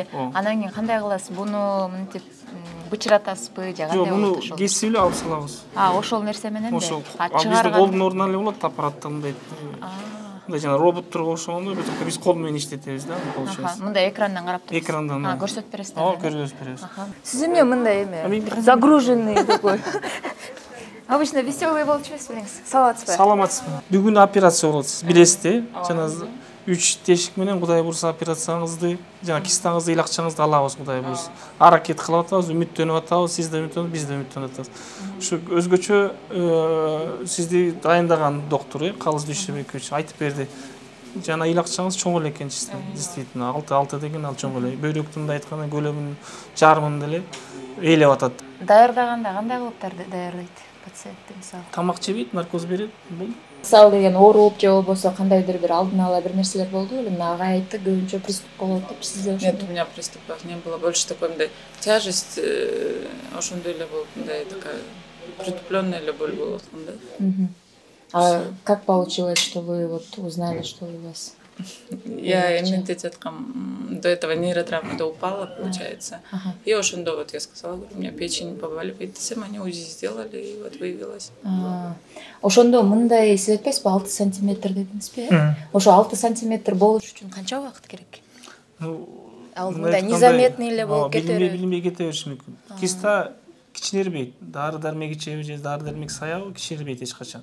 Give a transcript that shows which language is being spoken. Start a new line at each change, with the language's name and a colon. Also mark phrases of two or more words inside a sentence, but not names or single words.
Kyrgyz: Анан кийин кандай кыласыз? Буну мынтип бычыратасызбы же кандай болот ошол? Жок, кесип эле алып салабыз. Ошол нерсе менен да. Ошол. Биздин колдун ордуна эле болот аппаратта мындай. Мындай жана роботторго окшогондой, биз кол менен иштетебиз да, получается. Мындай экрандан карап турасыз. Экрандан. Көрсөтүп бересиз. Көрсөтүп беребиз. Сиз эмне мындай эме
Russian: загруженный такой? Обычно веселый
Kyrgyz: болуп жүрөсүз, саламатсызбы? Саламатсызбы. Бүгүн операция болот, сиз билесиз, жана 3 тешик менен Кудай буйрса операцияңызды, жана кистаңызды, илакчаңызды алабыз Кудай буйрса. Аракет кылып атабыз, үмүттөнүп атабыз, сиз да үмүттөнүп, биз да үмүттөнүп атабыз. Ушу өзгөчө сизди дайындаган доктор, Калыс Дүйшөбекович айтып берди. Жана илакчаңыз чоң эле экен, действительно, 6 деген ал чоң эле. Бөйрөктүн да айтканда көлөмүн жарымын деле ээлеп атат. Даярдаганда кандай кылып даярдайт пациентти мисалы? Тамак жебейт, наркоз берет. Бул Мисалы деген ооруп же болбосо кандайдыр бир алдын ала бир нерселер болду эле, мына ага айтты, көбүнчө приступ болот деп сизде ошо.
Russian: Нет, у меня приступов не было, больше такой мындай тяжесть,
Kyrgyz: ошондой эле болуп, мындай
Russian: такая притупленная эле боль
Kyrgyz: болуп аткан да.
Russian: А как получилось, что вы вот узнали, что у вас? Я
Kyrgyz: эментет аткам,
Russian: до этого нейротравмада упала, получается. И ошондо вот я сказала, говорю, у меня печень побаливает десем, они УЗИ сделали, и вот выявилось.
Kyrgyz: Ошондо мындай сиз айтпайсызбы 6 сантиметр дедиңизби? Ошо 6 сантиметр болуш үчүн канча убакыт керек? Ал мындай незаметный эле болуп кетери. Билинбей кете бериши мүмкүн. Киста кичинербейт, дары дармек ичеби же дары дармек саябы кичинербейт эч качан.